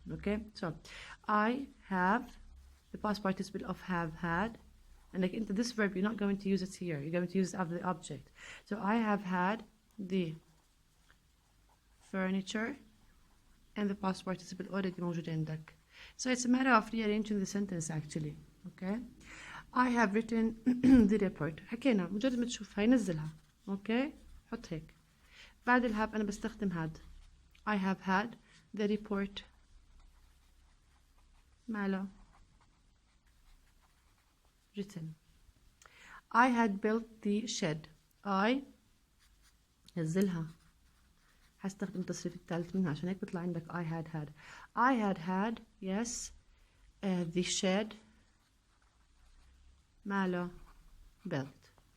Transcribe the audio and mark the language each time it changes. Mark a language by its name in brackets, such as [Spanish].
[English] Okay, so I have the past participle of have had, and like into this verb you're not going to use it here, you're going to use it after the object. So I have had the furniture, and the past participle already [Arabic] موجود عندك. [English] So it's a matter of rearranging the sentence actually. Okay, I have written the report. [Arabic] حكينا مجرد ما تشوف هاي نزلها. [English] Okay, [Arabic] حط هيك. بعد الهاب أنا بستخدم [English] had. I have had the report [Arabic] ماله [English] written. I had built the shed. I [Arabic] نزلها. هستخدم التصريف الثالث منها عشان هيك بيطلع عندك [English] I had. I had yes the shed [Arabic] ماله [English] built.